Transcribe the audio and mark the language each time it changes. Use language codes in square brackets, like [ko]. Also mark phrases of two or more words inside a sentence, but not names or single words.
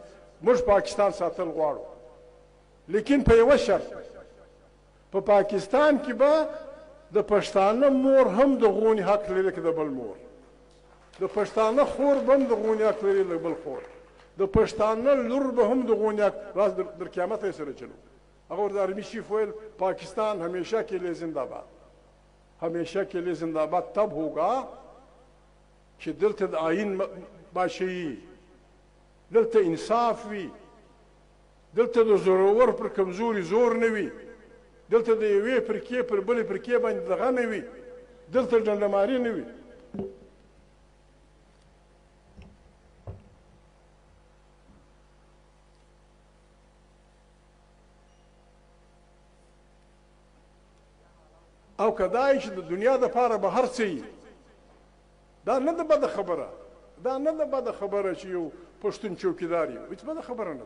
[ps] موږ پاکستان ساتل غواړو، لیکن په یوه شرط، په پاکستان کې به د پښتانه مور هم د غونې حق لري که د بل مور، د پښتانه خور به هم د غونې حق لري د بل خور، د پښتانه لور به هم د غونې حق. راز در قیامت یې سره چلو. هغه ورته آرمي چیف ویل پاکستان [ur] ہمیشہ کے لیے زندہ باد، ہمیشہ کے لیے زندہ باد تب ہوگا کہ [ps] دلته د آئین باشي، دلته انصاف وي، دلته د زورور پر کمزوري زور نه وي، دلته د یوې فرقې پر بلې فرقې باندې دغه نه وي، دلته ډنډماري نه وي. او کدای چې د دنیا دپاره به هر څه وي، دا نه ده بده خبره، دا نه ده بده خبره چې یو پښتون چوکیدار وي، هېڅ بده خبره نه ده.